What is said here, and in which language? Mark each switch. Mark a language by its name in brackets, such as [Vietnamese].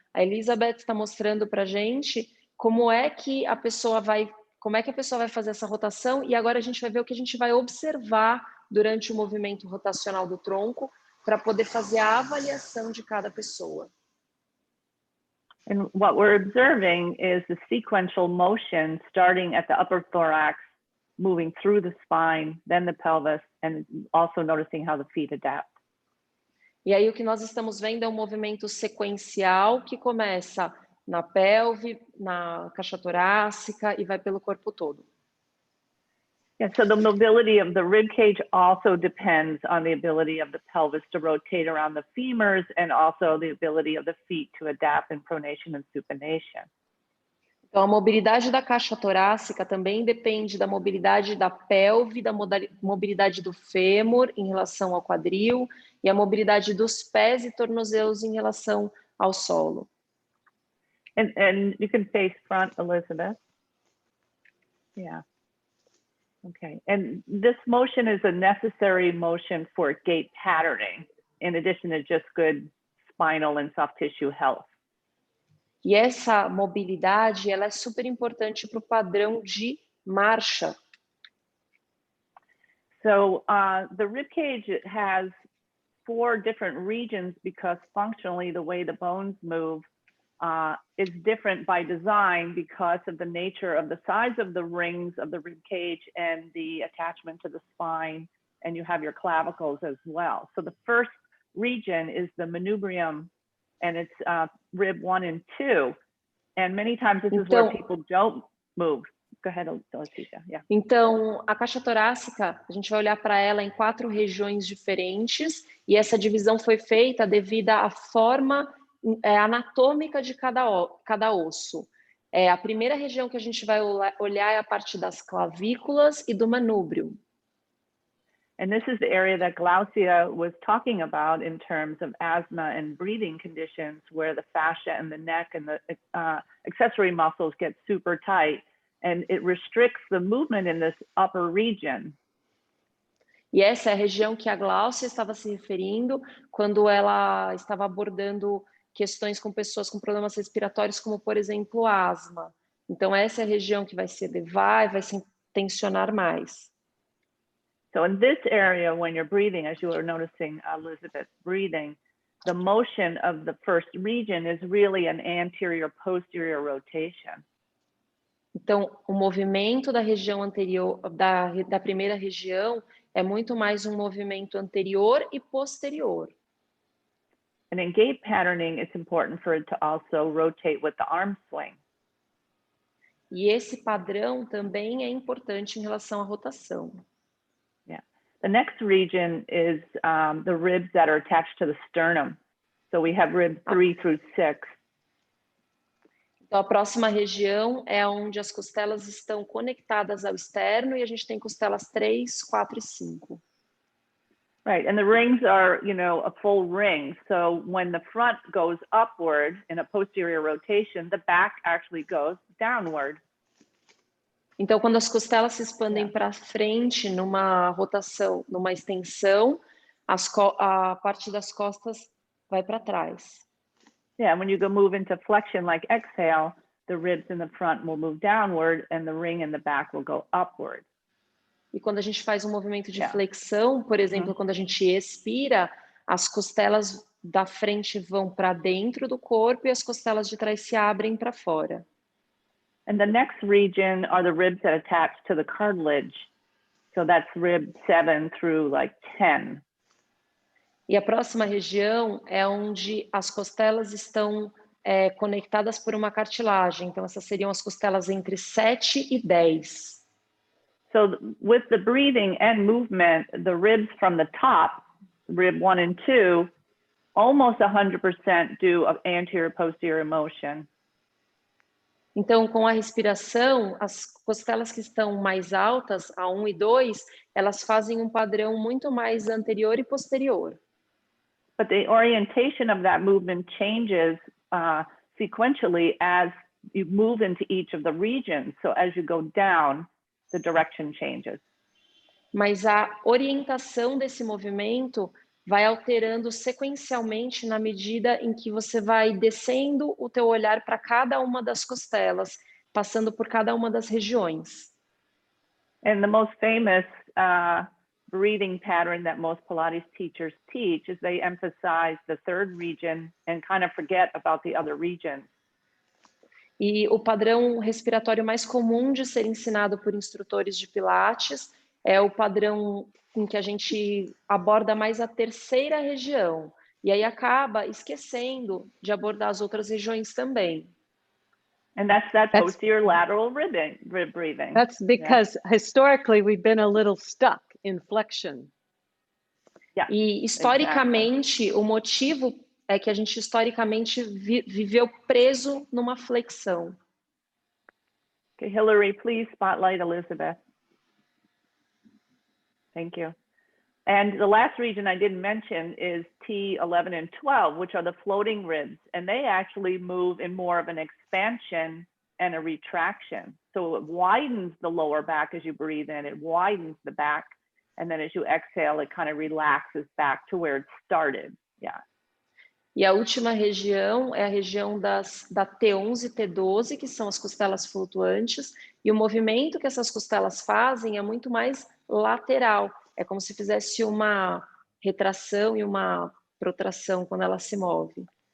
[Portuguese] A Elizabeth está mostrando para a gente como é que a pessoa vai fazer essa rotação, e agora a gente vai ver o que a gente vai observar durante o movimento rotacional do tronco para poder fazer a avaliação de cada pessoa. [English] And what we're observing is the sequential motion starting at the upper thorax, moving through the spine, then the pelvis, and also noticing how the feet adapt. [Portuguese] E aí o que nós estamos vendo é um movimento sequencial que começa na pelve, na caixa torácica e vai pelo corpo todo. [English] Yeah, so the mobility of the rib cage also depends on the ability of the pelvis to rotate around the femurs, and also the ability of the feet to adapt in pronation and supination. [Portuguese] Então, a mobilidade da caixa torácica também depende da mobilidade da pelve, da mobilidade do fêmur em relação ao quadril e a mobilidade dos pés e tornozelos em relação ao solo. [English] And you can face front, Elizabeth. Yeah. Okay. And this motion is a necessary motion for gait patterning, in addition to just good spinal and soft tissue health. [Portuguese] E essa mobilidade, ela é super importante para o padrão de marcha. [English] So the rib cage has 4 different regions because functionally the way the bones move is different by design because of the nature of the size of the rings of the rib cage and the attachment to the spine, and you have your clavicles as well. So the first region is the manubrium, and it's rib 1 and 2, and many times this is where people don't move. Go ahead, Glaucia. Yeah. [Portuguese] Então, a caixa torácica, a gente vai olhar para ela em 4 regiões diferentes, e essa divisão foi feita devido à forma anatômica de cada osso. A primeira região que a gente vai olhar é a parte das clavículas e do manúbrio. [English] And this is the area that Glaucia was talking about in terms of asthma and breathing conditions, where the fascia and the neck and the accessory muscles get super tight, and it restricts the movement in this upper region. [Portuguese] E essa é a região que a Glaucia estava se referindo quando ela estava abordando questões com pessoas com problemas respiratórios, como, por exemplo, asma. Então, essa é a região que vai se elevar e vai se tensionar mais. [English] So in this area, when you're breathing, as you were noticing Elizabeth breathing, the motion of the first region is really an anterior posterior rotation. [Portuguese] Então, o movimento da região anterior, da primeira região, é muito mais um movimento anterior e posterior. [English] And in gait patterning, it's important for it to also rotate with the arm swing. [Portuguese] E esse padrão também é importante em relação à rotação. [English] Yeah. The next region is the ribs that are attached to the sternum. So we have ribs 3 through 6. [Portuguese] Então, a próxima região é onde as costelas estão conectadas ao externo e a gente tem costelas 3, 4 e 5. [English] Right, and the rings are, you know, a full ring. So when the front goes upward in a posterior rotation, the back actually goes downward. [Portuguese] Então, quando as costelas se expandem para frente numa rotação, numa extensão, a parte das costas vai para trás. [English] Yeah, when you go move into flexion like exhale, the ribs in the front will move downward and the ring in the back will go upward. [Portuguese] E quando a gente faz um movimento de flexão, por exemplo, quando a gente expira, as costelas da frente vão para dentro do corpo e as costelas de trás se abrem para fora. [English] And the next region are the ribs that attach to the cartilage. So that's rib 7 through like 10. [Portuguese] E a próxima região é onde as costelas estão conectadas por uma cartilagem. Então, essas seriam as costelas entre 7 e 10. [English] So with the breathing and movement, the ribs from the top, rib 1 and 2, almost 100% do of anterior posterior motion. [Portuguese] Então, com a respiração, as costelas que estão mais altas, a 1 e 2, elas fazem um padrão muito mais anterior e posterior. [English] But the orientation of that movement changes sequentially as you move into each of the regions. So as you go down, the direction changes. [Portuguese] Mas a orientação desse movimento vai alterando sequencialmente na medida em que você vai descendo o teu olhar para cada uma das costelas, passando por cada uma das regiões. [English] And the most famous breathing pattern that most Pilates teachers teach is they emphasize the third region and kind of forget about the other regions. [Portuguese] E o padrão respiratório mais comum de ser ensinado por instrutores de Pilates é o padrão em que a gente aborda mais a terceira região. E aí acaba esquecendo de abordar as outras regiões também. [English] And that's posterior lateral rib breathing. That's because historically we've been a little stuck in flexion. Yeah, [Portuguese] E historicamente, o motivo é que a gente historicamente viveu preso numa flexão. [English] Okay, Hillary, please spotlight Elizabeth. Thank you. And the last region I didn't mention is T11 and 12, which are the floating ribs. And they actually move in more of an expansion and a retraction. So it widens the lower back as you breathe in, it widens the back. And then as you exhale, it kind of relaxes back to where it started. Yeah. [Portuguese] E a última região é a região da T11 e T12, que são as costelas flutuantes. E o movimento que essas costelas fazem é muito mais lateral. É como se fizesse uma retração e uma protração quando ela se move.